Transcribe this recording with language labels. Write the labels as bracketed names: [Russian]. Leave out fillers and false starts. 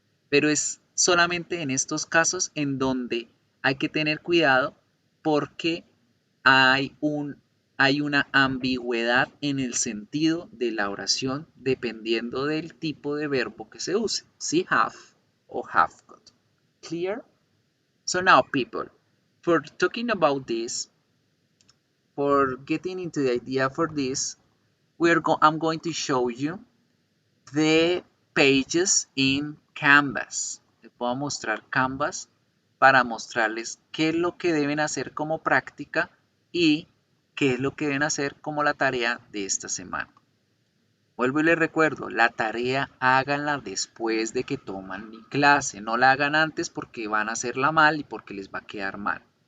[Spanish] Pero es solamente en estos casos en donde hay que tener cuidado porque hay una ambigüedad en el sentido de la oración dependiendo del tipo de verbo que se use, si have o have got. [English] Clear? So now, people, for talking about this, for getting into the idea for this, I'm going to show you the pages in Canvas. [Spanish] Les voy a mostrar Canvas para mostrarles qué es lo que deben hacer como práctica y qué es lo que deben hacer como la tarea de esta semana. Vuelvo y les recuerdo, la tarea háganla después de que toman mi clase, no la hagan antes porque van a hacerla mal y porque les va a quedar mal.